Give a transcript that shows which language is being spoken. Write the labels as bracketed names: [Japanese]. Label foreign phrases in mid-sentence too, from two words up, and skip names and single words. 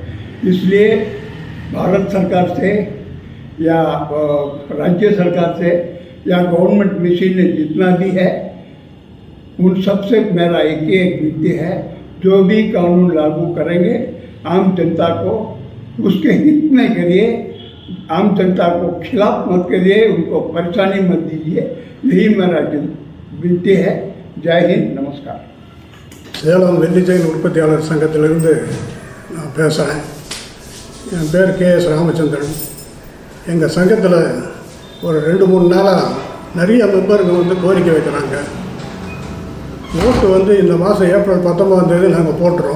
[Hindi] इसलिए भारत सरकार से या राज्य सरकार से या गवर्नमेंट मशीन जितना भी है उन सबसे मेरा एक विनती है, जो भी कानून लागू करेंगे आम जनता को उसके हित में करिए, आम जनता को खिलाफ मत करिए, उनको परेशानी मत दीजिए। यही मेरा विनती है। जय हिंद, नमस्कार। [Tamil] சேலம் வெள்ளி செயின் உற்பத்தியாளர் சங்கத்திலிருந்து நான் பேசுகிறேன். என் பேர் KS ராமச்சந்திரன். எங்கள் சங்கத்தில் ஒரு 2-3 நாளாக நிறைய மெம்பர்கள் வந்து கோரிக்கை வைக்கிறாங்க. ஓட்டு இந்த மாதம் ஏப்ரல் 19ஆம் தேதி நாங்கள் போட்டுறோம்.